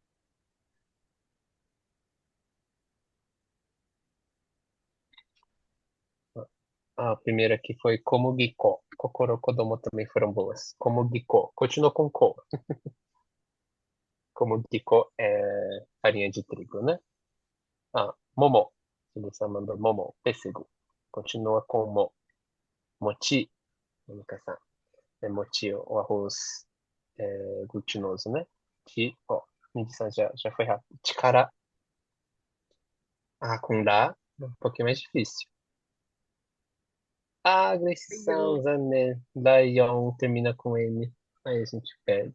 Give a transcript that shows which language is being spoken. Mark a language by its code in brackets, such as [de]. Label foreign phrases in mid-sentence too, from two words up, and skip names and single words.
[pt] A primeira aqui foi Komugiko. [ja] Kokoro Kodomo [pt] também foram boas. Komugiko. Continuou com Ko. Komugiko é farinha de trigo, né? Momo. Ele mandou Momo. Pêssego. Continua com Mo. Mochi. Momika-san. É mochi, o arroz glutinoso, né? Midi-san já foi rápido. Chikara. Com Ra. Um pouquinho mais difícil. Agressão, Zané. Lion termina com N. Aí a gente perde.